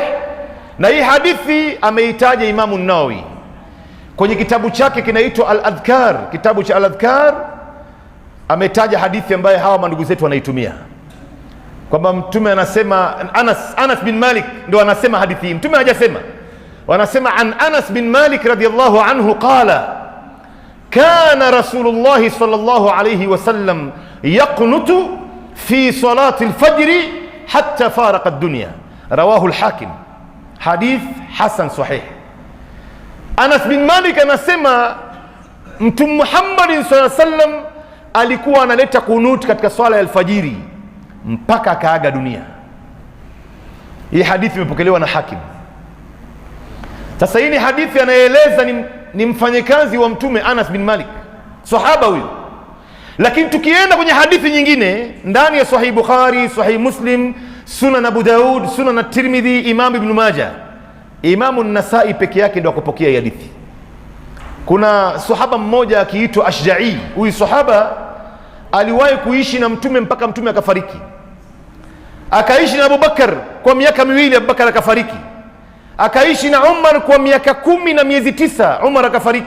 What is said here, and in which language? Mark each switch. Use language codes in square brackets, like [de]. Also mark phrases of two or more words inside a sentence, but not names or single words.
[sw] Na hii hadithi ameitaja Imamu an-Nawawi kwenye kitabu chake kinaitwa Al-Adhkar. Kitabu cha Al-Adhkar ametaja hadithi ambayo hawa mandugu zetu wanaitumia, kwamba Mtume anasema, Anas bin Malik ndio anasema hadithi hii, Mtume hajasema. [ar] Wanasema عن أنس بن مالك رضي الله عنه قال كان رسول الله صلى الله عليه وسلم يقنت في صلاة الفجر حتى فارق الدنيا، رواه الحاكم، حديث حسن صحيح. [sw] Anas bin Malik anasema Mtume Muhammad [ar] صلى الله عليه وسلم [sw] alikuwa analeta kunut katika swala ya alfajiri mpaka akaaga dunia. Hii hadithi imepokelewa na Hakim. Sasa hii ni hadithi anaeleza ni mfanyakazi wa Mtume Anas bin Malik, sahaba huyo. Lakini tukienda kwenye hadithi nyingine ndani ya Sahih Bukhari, Sahih Muslim, Sunan Abu Daud, Sunan At-Tirmidhi, Imam Ibn Majah, Imam An-Nasai peke yake ndio akapokea hadithi. Kuna sahaba mmoja akiitwa Ashja'i. Huyu sahaba aliwahi kuishi na Mtume mpaka Mtume akafariki. Akaishi na Abubakar kwa miaka miwili, Abubakar akafariki. Akaishi na Umar kwa miaka 10 na miezi 9, Umar akafariki.